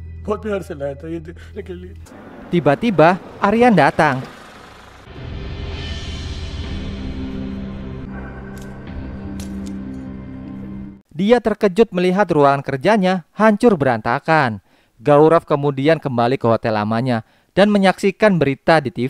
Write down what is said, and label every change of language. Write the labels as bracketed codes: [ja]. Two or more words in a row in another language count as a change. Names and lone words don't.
[hi] बहुत प्यार से लाया था ये देखने के लिए। [id] Tiba-tiba Aryan datang. Dia terkejut melihat ruangan kerjanya hancur berantakan. Gaurav kemudian kembali ke hotel lamanya dan menyaksikan berita di TV.